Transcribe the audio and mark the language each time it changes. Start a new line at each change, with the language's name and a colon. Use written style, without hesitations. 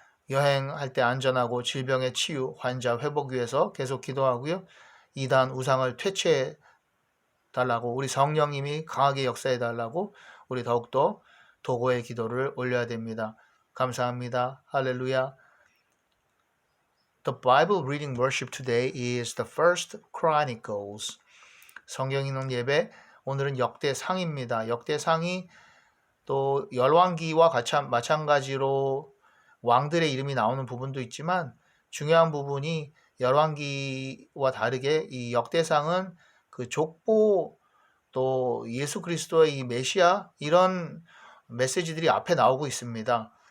Korean: 여행할 때 안전하고 질병의 치유, 환자 회복 위해서 계속 기도하고요. 이단 우상을 퇴치해 달라고 우리 성령님이 강하게 역사해 달라고 우리 더욱더 도고의 기도를 올려야 됩니다. 감사합니다. 할렐루야.
English: The Bible reading worship today is the First Chronicles.
Korean: 성경 읽는 예배 오늘은 역대상입니다. 역대상이 또 열왕기와 마찬가지로 왕들의 이름이 나오는 부분도 있지만 중요한 부분이 열왕기와 다르게 이 역대상은 그 족보 또 예수 그리스도의 이 메시아 이런 메시지들이 앞에 나오고 있습니다.